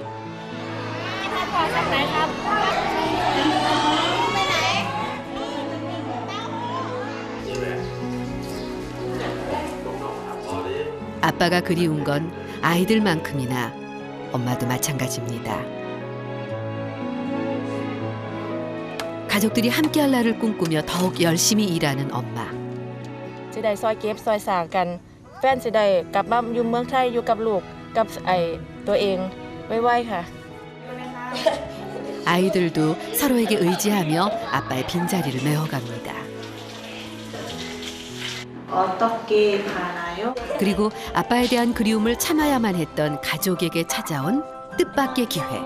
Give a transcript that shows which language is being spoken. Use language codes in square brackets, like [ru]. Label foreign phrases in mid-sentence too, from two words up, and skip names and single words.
[ko] 아빠가 그리운 건 아이들만큼이나 엄마도 마찬가지입니다. 가족들이 함께할 날을 꿈꾸며 더욱 열심히 일하는 엄마. [th] สิได้ซอยเก็บซอยสร้างกันแฟนสิได้กลับมาอยู่เมืองไทยอยู่กับลูกกับตัวเองไวๆค่ะ [ko] 아이들도 서로에게 의지하며 아빠의 빈자리를 메워갑니다. 어떻게 가나요? 그리고 아빠에 대한 그리움을 참아야만 했던 가족에게 찾아온 뜻밖의 기회.